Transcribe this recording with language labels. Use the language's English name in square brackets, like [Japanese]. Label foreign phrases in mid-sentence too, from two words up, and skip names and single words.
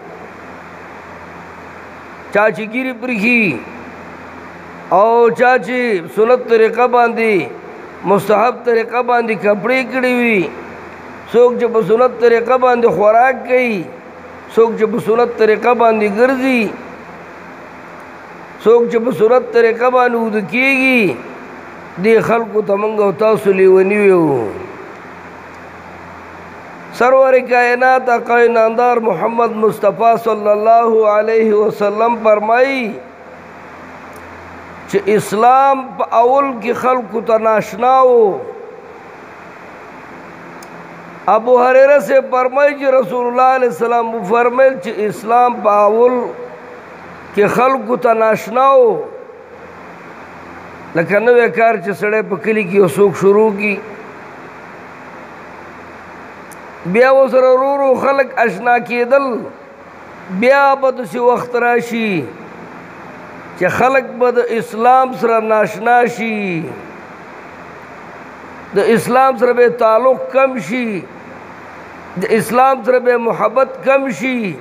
[Pashto] چا چې ګیرې پرېښي او چا چې سنت طریقه باندې مستحب طریقه باندې کپړې کړې وي، څوک چې په سنت طریقه باندې خوراک کوي، څوک چې په سنت طریقه باندې ګرځي، څوک چې په سنت طریقه باندې اوده کېږي دې خلکو ته موږ او تاسو لیوني یو. سرور کائنات آقا نامدار محمد مصطفیٰ [Arabic] صلی اللہ علیہ وسلم [Pashto] فرمائی چې اسلام په اول کې خلکو ته ناشنا و. ابو هریرہ سے فرمائی چې رسول اللہ [Arabic] علیہ السلام [Pashto] فرمایل چې اسلام په اول کې خلکو ته ناشنا و لکه نوی کار چې سړی په کلي کې یو څوک شروع کړي بیا ورسره ورو ورو خلک اشنا کېدل، بیا به داسې وخت راشي چې خلک به د اسلام سره ناشنا شي، د اسلام سره به تعلق کم شي، د اسلام سره به محبت کم شي.